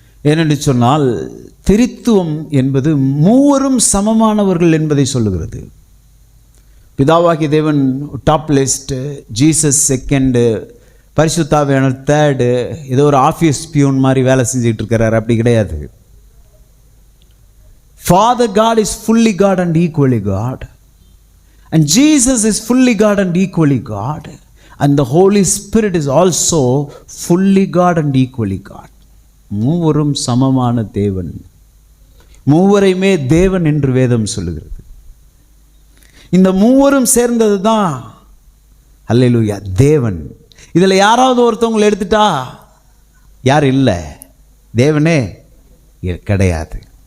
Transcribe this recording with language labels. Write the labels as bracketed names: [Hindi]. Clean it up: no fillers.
[Tamil] ஏனென்று சொன்னால் திரித்துவம் என்பது மூவரும் சமமானவர்கள் என்பதை சொல்லுகிறது. பிதாவாகிய தேவன் டாப் லிஸ்ட், ஜீசஸ் செகண்டு, பரிசுத்த ஆவியானவர் தேர்டு. ஏதோ ஒரு ஆஃபீஸ் பியூன் மாதிரி வேலை செஞ்சுக்கிட்டு இருக்கிறார், அப்படி கிடையாது. [English] Father God is fully God and equally God, and Jesus is fully God and equally God, and the Holy Spirit is also fully God and equally God. [Tamil] மூவரும் சமமான தேவன், மூவரையுமே தேவன் என்று வேதம் சொல்லுகிறது. இந்த மூவரும் சேர்ந்தது தான் அல்லேலூயா தேவன். இதில் யாராவது ஒருத்தவங்களை எடுத்துட்டா யார் இல்லை, தேவனே கிடையாது.